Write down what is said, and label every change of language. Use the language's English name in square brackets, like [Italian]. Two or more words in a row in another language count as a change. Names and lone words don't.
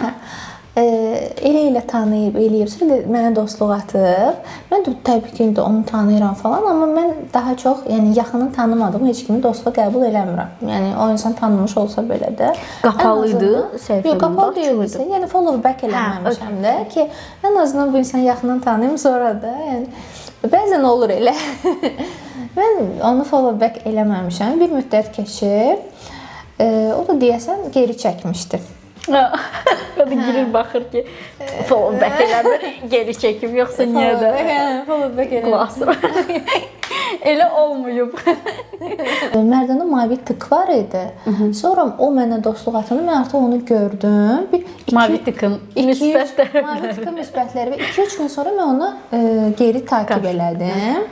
[Azerbaijani] Elə tanıyıb, eləyib, sonra mənə dostluq atıb. Mən də təbii ki, onu tanıyıram falan, amma mən daha çox, yəni yaxını tanımadığım heç kimi dostluq qəbul eləmirəm. Yəni o insan tanınmış olsa belə də qapalı idi səhifəmdə. Yox, qapalı deyilsə, yəni [English] follow back [Azerbaijani] eləməmişəm də ki, ən azından bu insan yaxından tanıyım, sonra da yəni bəzən olur elə. Mən onu [English] follow back [Azerbaijani] eləməmişəm. Bir müddət keçib, o da deyəsən geri çəkmişdi. O da girir, baxır ki, [English] follow back [Azerbaijani] eləmir, geri çəkim, yoxsa niyə də? [English] Follow back eləmir. [Azerbaijani] Elə olmayıb. Mərdanda mavi tık var idi. Sonra o mənə dostluq atanda mən artıq onu gördüm. Mavi tıkın müsbət tərəfləri. Mavi tıkın müsbətləri və 2-3 gün sonra mən onu geri takib elədim.